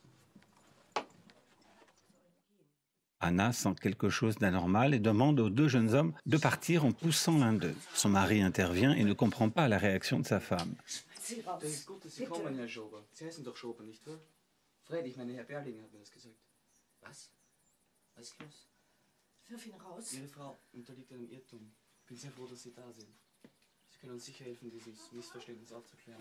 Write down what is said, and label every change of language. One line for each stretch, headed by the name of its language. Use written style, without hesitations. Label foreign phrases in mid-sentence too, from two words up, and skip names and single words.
French: Anna sent quelque chose d'anormal et demande aux deux jeunes hommes de partir en poussant l'un d'eux. Son mari intervient et ne comprend pas la réaction de sa femme.
German: Sie raus. Das ist gut, dass Sie kommen, Herr Schober. Sie heißen doch Schober, nicht wahr? Fred, ich meine, Herr Berlinger hat mir das gesagt. Was? Was ist los? Wirf ihn raus. Ihre Frau unterliegt einem Irrtum. Ich bin sehr froh, dass Sie da sind. Sie können uns sicher helfen, dieses Missverständnis aufzuklären.